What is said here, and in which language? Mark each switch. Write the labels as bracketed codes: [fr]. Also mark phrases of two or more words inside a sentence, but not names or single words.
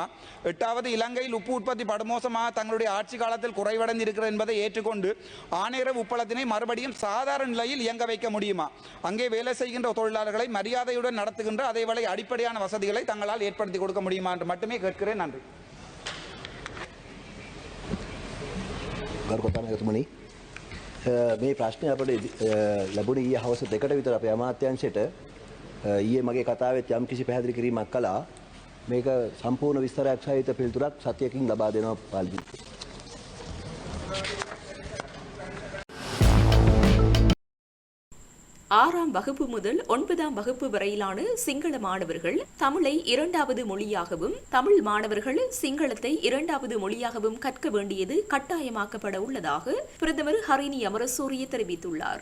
[ta] எட்டாவது, இலங்கையில் உப்பு உற்பத்தி படுமோசமாக தங்களுடைய ஆட்சி காலத்தில் குறைவடைந்து இருக்கிறது என்பதை ஏற்றுக்கொண்டு ஆணையரவு உப்பளத்தினை மறுபடியும் சாதாரண நிலையில் இயங்க வைக்க முடியுமா? அங்கே வேலை செய்கின்ற தொழிலாளர்களை மரியாதையுடன் நடத்துகின்ற அதேவேளை அடிப்படையான வசதிகளை தங்களால் ஏற்படுத்தி கொடுக்க முடியுமா என்று மட்டுமே கேட்கிறேன். நன்றி. [si] ගරු කතානායකතුමනි, මේ ප්‍රශ්නය අපිට ලැබුණේ ඊයේ හවස 2ට විතර අපේ අමාත්‍යාංශයට. ඊයේ මගේ කතාවෙත් යම් කිසි පැහැදිලි කිරීමක් කළා. මේක සම්පූර්ණ විස්තරයක් සහිත පිළිතුරක් සතියකින් ලබා දෙනවා පාර්ලිමේන්තුවට. [ta] ஆறாம் வகுப்பு முதல் 9ஆம் வகுப்பு வரையிலான சிங்கள மாணவர்கள் தமிழை 2வது மொழியாகவும், தமிழ் மாணவர்கள் சிங்களத்தை 2வது மொழியாகவும் கற்க வேண்டியது கட்டாயமாக்கப்பட உள்ளதாக பிரதமர் ஹரிணி அமரசூரிய தெரிவித்துள்ளார்.